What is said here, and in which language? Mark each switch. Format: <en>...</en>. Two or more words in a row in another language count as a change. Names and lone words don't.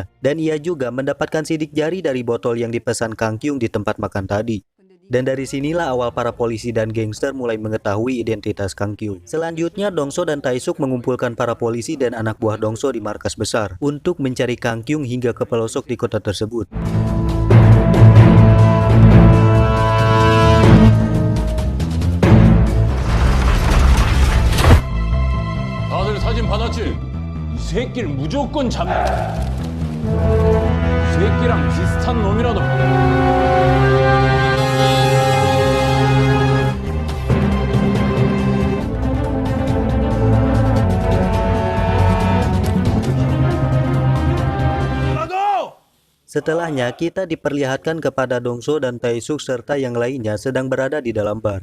<id>Dan ia juga mendapatkan sidik jari dari botol yang dipesan Kang Kyung di tempat makan tadi. Dan dari sinilah awal para polisi dan gangster mulai mengetahui identitas Kang Kyung. Selanjutnya, Dongso dan Taesuk mengumpulkan para polisi dan anak buah Dongso di markas besar untuk mencari Kang Kyung hingga ke pelosok di kota tersebut.</id> <ko>다들 사진 받았지? 이 새끼를 무조건 잡는 이 새끼랑 비슷한 놈이라도</ko> <id>Setelahnya, kita diperlihatkan kepada Dongso dan Taesuk serta yang lainnya sedang berada di dalam bar.</id>